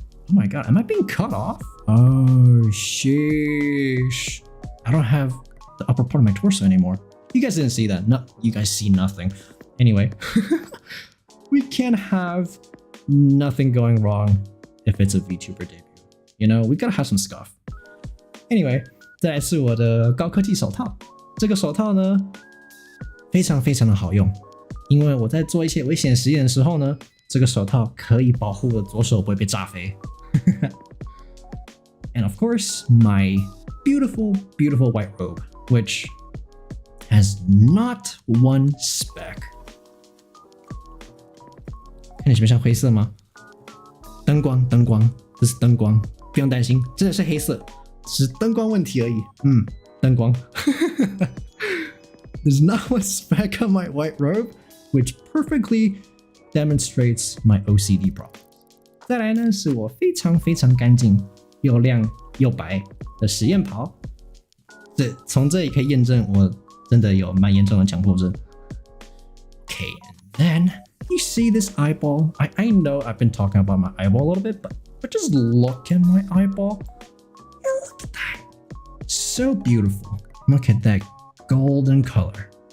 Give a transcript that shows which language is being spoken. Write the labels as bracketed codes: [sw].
[en] Oh my god, am I being cut off? Oh, sheesh. I don't have the upper part of my torso anymore. You guys didn't see that. No, you guys see nothing. Anyway, we can't have nothing going wrong if it's a VTuber debut. We gotta have some stuff. [zh] Anyway, 再来是我的高科技手套。这个手套呢，非常非常的好用，因为我在做一些危险实验的时候呢，这个手套可以保护我的左手不会被炸飞。 [en] And of course, my beautiful, beautiful white robe, which has not one speck. [zh] 看你喜不像灰色吗？灯光，这是灯光，不用担心，真的是黑色，只是灯光问题而已。灯光。 [en] There's not one speck on my white robe, which perfectly demonstrates my OCD problem. [zh] 再来呢，是我非常非常干净、又亮又白的实验袍。从这里可以验证我真的有蛮严重的强迫症。 [en] Okay, and then you see this eyeball. I know I've been talking about my eyeball a little bit, but just look at my eyeball. And look at that. So beautiful. Look at that golden color.